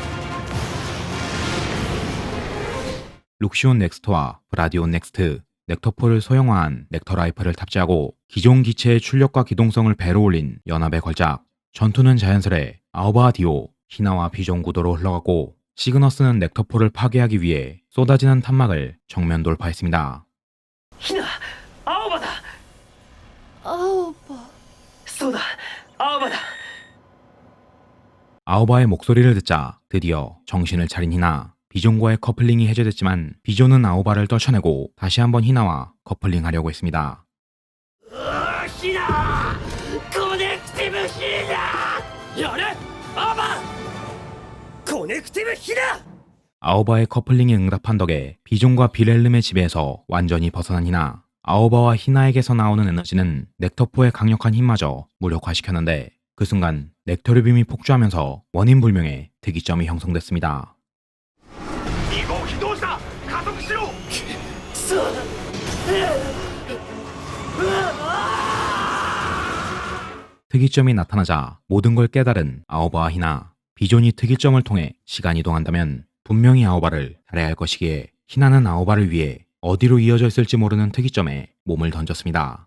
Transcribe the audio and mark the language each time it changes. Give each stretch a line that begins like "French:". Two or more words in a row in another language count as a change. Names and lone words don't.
Korean: 룩시온 넥스트와 브라디온 넥스트, 넥터포를 소형화한 넥터 라이플을 탑재하고 기존 기체의 출력과 기동성을 배로 올린 연합의 걸작. 전투는 자연스레 아오바와 디오, 히나와 비존 구도로 흘러갔고 시그너스는 넥터포를 파괴하기 위해 쏟아지는 탄막을 정면 돌파했습니다.
Japanese: ひな、青葉だ。青葉。そうだ、青葉だ。
Korean: 아오바의 목소리를 듣자 드디어 정신을 차린 히나. 비존과의 커플링이 해제됐지만 비존은 아오바를 떨쳐내고 다시 한번 히나와 커플링하려고 했습니다.
Japanese: ひな、コネクティブひな。やれ、青葉。コネクティブひな。
Korean: 아오바의 커플링에 응답한 덕에 비존과 비렐름의 지배에서 완전히 벗어난 히나. 아오바와 히나에게서 나오는 에너지는 넥터포의 강력한 힘마저 무력화시켰는데 그 순간 넥터리빔이 폭주하면서 원인 불명의 특이점이 형성됐습니다.
Japanese: 2 号機動車加速しろ。そうだ。
Korean: 특이점이 나타나자 모든 걸 깨달은 아오바와 히나. 비존이 특이점을 통해 시간 이동한다면 분명히 아오바를 살해야 할 것이기에 히나는 아오바를 위해 어디로 이어져 있을지 모르는 특이점에 몸을 던졌습니다.